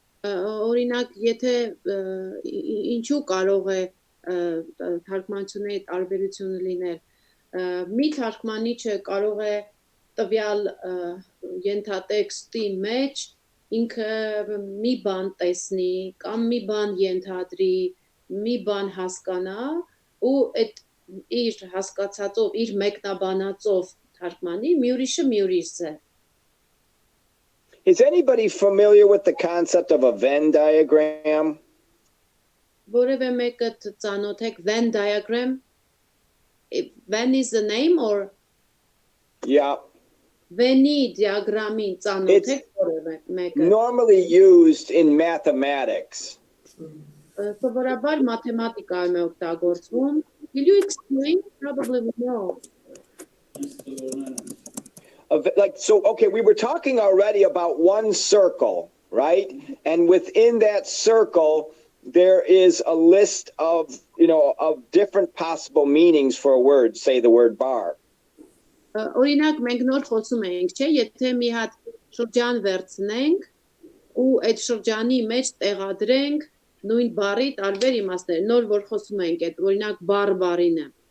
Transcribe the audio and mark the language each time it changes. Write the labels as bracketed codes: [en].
[hy] Օրինակ, եթե ինչու կարող է թարգմանությունների տարբերությունը լինել, մի թարգմանիչը կարող է տվյալ ենթատեքստի մեջ ինքը մի բան տեսնի կամ մի բան ենթադրի, մի բան հասկանա ու այդ իր հասկացածով, իր մեկնաբանածով թարգմանի, մի ուրիշը մի ուրիշ է. [en] Is anybody familiar with the concept of a Venn diagram? [hy] Որևէ մեկը ծանոթ եք Venn diagram? [en] Venn is the name or? Yeah. [hy] Venn-ի diagramին ծանոթ եք որևէ մեկը? [en] Normally used in mathematics. [hy] Սովորաբար մաթեմատիկայում է օգտագործվում. [en] Will you explain? Probably we know. Okay, we were talking already about one circle, right? And within that circle, there is a list of different possible meanings for a word, say the word bar. [hy] Օրինակ մենք նոր խոսում ենք, չէ՞, եթե մի հատ շրջան վերցնենք ու այդ շրջանի մեջ տեղադրենք նույն բառի տարբեր իմաստներ, նոր որ խոսում ենք այդ օրինակ բառ բառին է.